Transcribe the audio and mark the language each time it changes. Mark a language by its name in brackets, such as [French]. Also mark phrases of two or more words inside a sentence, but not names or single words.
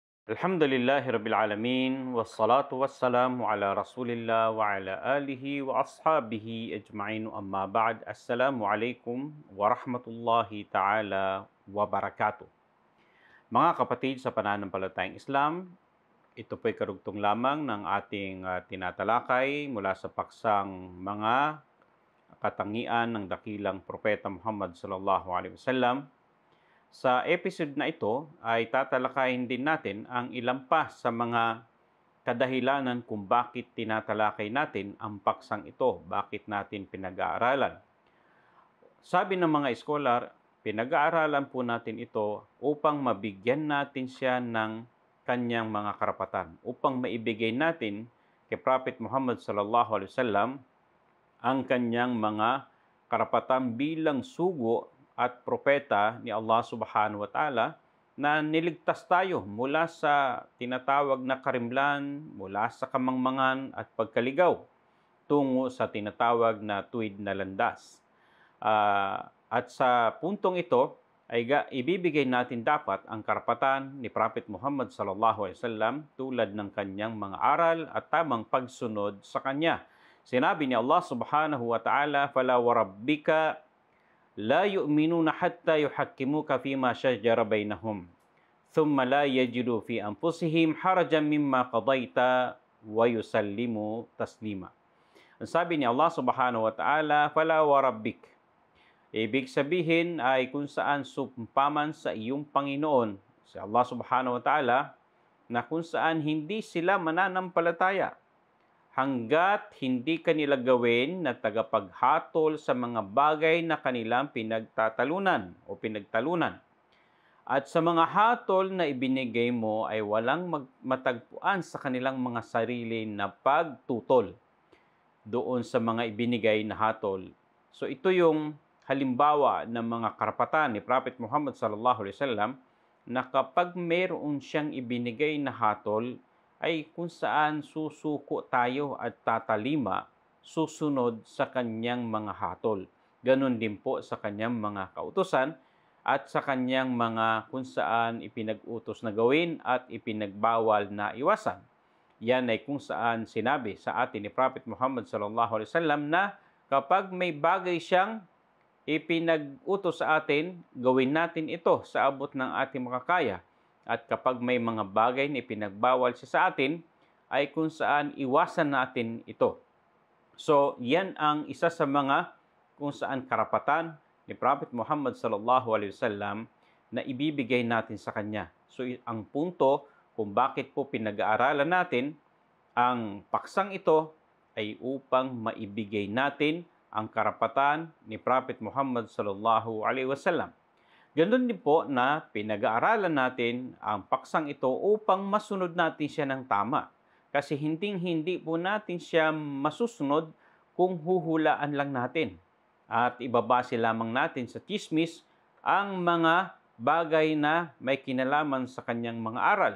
[Arabic] الحمد لله رب العالمين والصلاة والسلام على رسول الله وعلى آله وأصحابه أجمعين أما بعد. السلام عليكم ورحمة الله تعالى وبركاته. [Filipino] Mga kapatid sa pananampalatayang Islam, ito po'y karugtong lamang ng ating tinatalakay mula sa paksang mga katangian ng dakilang propeta Muhammad [Arabic] صلى الله عليه وسلم. [Filipino] Sa episode na ito ay tatalakayin din natin ang ilan pa sa mga kadahilanan kung bakit tinatalakay natin ang paksang ito, bakit natin pinag-aaralan. Sabi ng mga scholar, pinag-aaralan po natin ito upang mabigyan natin siya ng kanyang mga karapatan, upang maibigay natin kay Prophet Muhammad [Arabic] صلى الله عليه وسلم [Filipino] ang kanyang mga karapatan bilang sugo at propeta ni Allah [Arabic] سبحانه وتعالى [Filipino] na niligtas tayo mula sa tinatawag na karimlan, mula sa kamangmangan at pagkaligaw tungo sa tinatawag na tuwid na landas. At sa puntong ito ay ibibigay natin dapat ang karapatan ni Prophet Muhammad [Arabic] صلى الله عليه وسلم [Filipino] tulad ng kanyang mga aral at tamang pagsunod sa kanya. Sinabi ni Allah [Arabic] سبحانه وتعالى, "فلا وربك لا يؤمنون حتى يحكموك فيما شجر بينهم ثم لا يجدوا في أنفسهم حرجا مما قضيت ويسلموا تسليما." [Filipino] Ang sabi ni Allah [Arabic] سبحانه وتعالى, "فلا وربك." [Filipino] Ibig sabihin ay kung saan sumpaman sa iyong Panginoon, si Allah [Arabic] سبحانه وتعالى, [Filipino] na kung saan hindi sila mananampalataya hanggat hindi kanila gawin na tagapaghatol sa mga bagay na kanilang pinagtatalunan o pinagtalunan. At sa mga hatol na ibinigay mo ay walang matagpuan sa kanilang mga sarili na pagtutol doon sa mga ibinigay na hatol. So ito yung halimbawa ng mga karapatan ni Prophet Muhammad [Arabic] صلى الله عليه وسلم [Filipino] na kapag mayroon siyang ibinigay na hatol, ay kung saan susuko tayo at tatalima, susunod sa kanyang mga hatol. Ganon din po sa kanyang mga kautusan at sa kanyang mga kung saan ipinag-utos na gawin at ipinagbawal na iwasan. Yan ay kung saan sinabi sa atin ni Prophet Muhammad [Arabic] صلى الله عليه وسلم [Filipino] na kapag may bagay siyang ipinag-utos sa atin, gawin natin ito sa abot ng ating makakaya. At kapag may mga bagay na ipinagbawal siya sa atin, ay kung saan iwasan natin ito. So, yan ang isa sa mga kung saan karapatan ni Prophet Muhammad [Arabic] صلى الله عليه وسلم [Filipino] na ibibigay natin sa kanya. So, ang punto kung bakit po pinag-aaralan natin ang paksang ito ay upang maibigay natin ang karapatan ni Prophet Muhammad [Arabic] صلى الله عليه وسلم. [Filipino] Ganoon din po na pinag-aaralan natin ang paksang ito upang masunod natin siya ng tama. Kasi hindi po natin siya masusunod kung huhulaan lang natin. At ibabase lamang natin sa tsismis ang mga bagay na may kinalaman sa kanyang mga aral.